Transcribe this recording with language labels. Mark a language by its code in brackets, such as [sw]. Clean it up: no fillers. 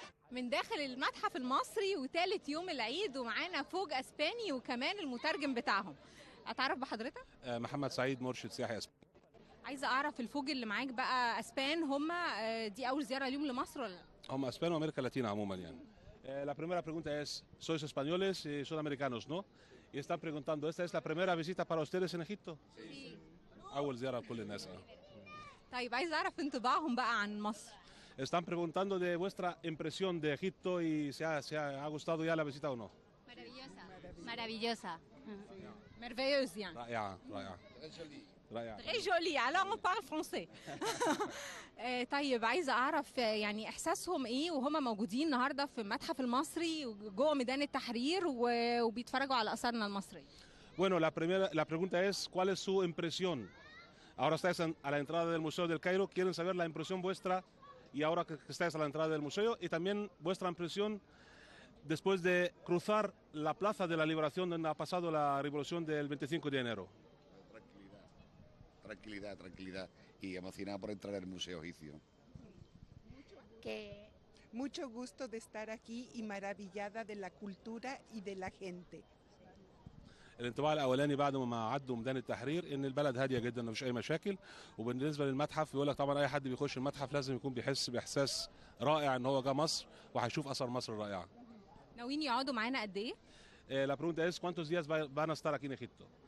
[ar] من داخل المتحف المصري وثالث يوم العيد، ومعانا فوج أسباني وكمان المترجم بتاعهم. أتعرف بحضرتك؟ محمد سعيد، مرشد سياحي اسباني. عايزة أعرف الفوج اللي معاك بقى أسبان، هم دي أول زيارة ليهم لمصر ولا لا؟ هم اسبان وامريكا اللاتينة عموما يعني. [es] La primera pregunta es, ¿sois españoles y son americanos, no? Y están preguntando, ¿esta es la primera visita para ustedes en Egipto? Sí. [ar] أول زيارة لكل الناس. طيب عايزة أعرف انطباعهم بقى عن مصر. [es] Están preguntando de vuestra impresión de Egipto y se ha gustado ya la visita o no. Maravillosa. Maravillosa. [fr] merveilleuse [ar] يعني. رائعة رائعة. رائعة. [fr] très jolie alors on parle français. [ar] طيب عايزة أعرف يعني إحساسهم إيه وهم موجودين النهاردة في المتحف المصري وجوه ميدان التحرير وبيتفرجوا على آثارنا المصرية. [es] Bueno, la pregunta es, ¿cuál es su impresión? Ahora estáis a la entrada del Museo del Cairo, quieren saber la impresión vuestra y ahora que estáis a la entrada del museo y también vuestra impresión después de cruzar la Plaza de la Liberación donde ha pasado la revolución del 25 de enero. Tranquilidad y emocionada por entrar al Museo Egipcio. Que mucho gusto de estar aquí y maravillada de la cultura y de la gente. [ar] الانطباع الاولاني بعد ما عدوا ميدان التحرير ان البلد هاديه جدا مفيش اي مشاكل، وبالنسبه للمتحف بيقول لك طبعا اي حد بيخش المتحف لازم يكون بيحس باحساس رائع ان هو جه مصر وهيشوف اثار مصر الرائعه. ناويين يقعدوا معانا قد ايه؟ [es] La pregunta es ¿cuántos días van a estar aquí en Egipto?